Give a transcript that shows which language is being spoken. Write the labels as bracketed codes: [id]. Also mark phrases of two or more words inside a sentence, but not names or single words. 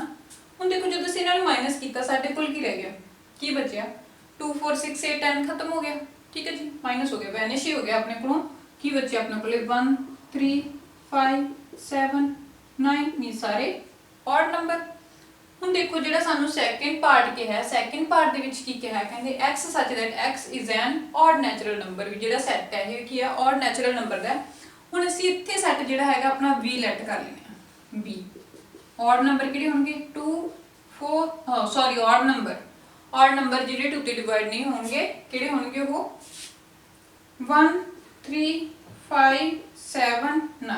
[pa] ਹੁਣ ਦੇਖੋ ਜਦੋਂ ਅਸੀਂ ਇਹਨਾਂ ਨੂੰ ਮਾਈਨਸ ਕੀਤਾ, ਸਾਡੇ ਕੋਲ ਕੀ ਰਹਿ ਗਿਆ, ਕੀ ਬਚਿਆ 2 4 6 8 10 ਖਤਮ ਹੋ ਗਿਆ। ਠੀਕ ਹੈ ਜੀ, ਮਾਈਨਸ ਹੋ ਗਿਆ, ਵੈਨਿਸ਼ ਹੀ ਹੋ ਗਿਆ ਆਪਣੇ ਕੋਲੋਂ। ਕੀ ਬਚਿਆ ਆਪਣੇ ਕੋਲੇ 1 3 5 7 9, ਮੀ ਸਾਰੇ [en] odd number. [pa] ਹੁਣ ਦੇਖੋ ਜਿਹੜਾ ਸਾਨੂੰ [en] second part [pa] ਕਿਹਾ ਹੈ, [en] second part [pa] ਦੇ ਵਿੱਚ ਕੀ ਕਿਹਾ, ਕਹਿੰਦੇ [en] x such that x is an odd natural number। [pa] ਵੀ ਜਿਹੜਾ ਸੈੱਟ ਹੈ ਇਹ ਕੀ ਹੈ, [en] odd natural number [pa] ਦਾ। ਹੁਣ ਅਸੀਂ ਇੱਥੇ ਸੈੱਟ ਜਿਹੜਾ ਹੈਗਾ ਆਪਣਾ v ਲੈਟ ਕਰ ਲੈਣਾ, b [en] odd number [pa] ਕਿਹੜੇ ਹੋਣਗੇ 2 4 [en] sorry odd number [pa] ਜਿਹੜੇ 2 ਤੇ ਡਿਵਾਈਡ ਨਹੀਂ ਹੋਣਗੇ, ਕਿਹੜੇ ਹੋਣਗੇ ਉਹ 1 3 5 7 9।